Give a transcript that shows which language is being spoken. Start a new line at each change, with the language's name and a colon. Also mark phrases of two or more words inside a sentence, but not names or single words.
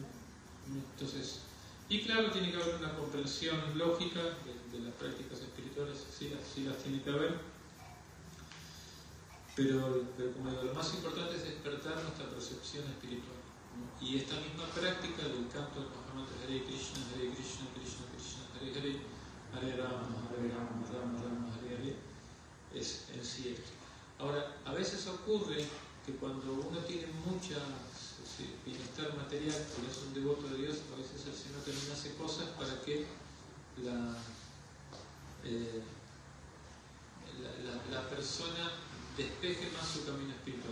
Spanish: Entonces, y claro, tiene que haber una comprensión lógica de las prácticas espirituales, sí las tiene que haber, pero como digo, lo más importante es despertar nuestra percepción espiritual, ¿no? Y esta misma práctica del canto del Mahamantra
Sanskrit: Hare Krishna, Krishna Krishna, Hare Hare, Hare Rama, Rama Rama, Hare Hare,
Spanish: es en sí esto. Ahora, a veces ocurre que cuando uno tiene mucha bienestar material, pero es un devoto de Dios, a veces el Señor también hace cosas para que la persona despeje más su camino espiritual.